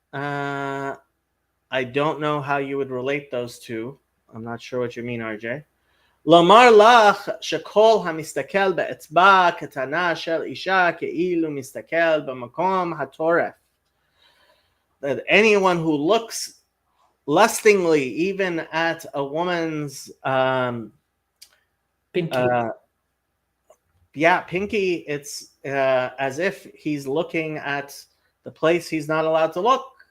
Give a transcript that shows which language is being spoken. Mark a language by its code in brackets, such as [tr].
[en] I don't know how you would relate those two. I'm not sure what you mean, RJ. [he] לומר לך שכל המסתכל באצבע קטנה של אישה כאילו מסתכל במקום הטורף. [en] That anyone who looks lustingly even at a woman's pinky. Pinky, it's as if he's looking at the place he's not allowed to look.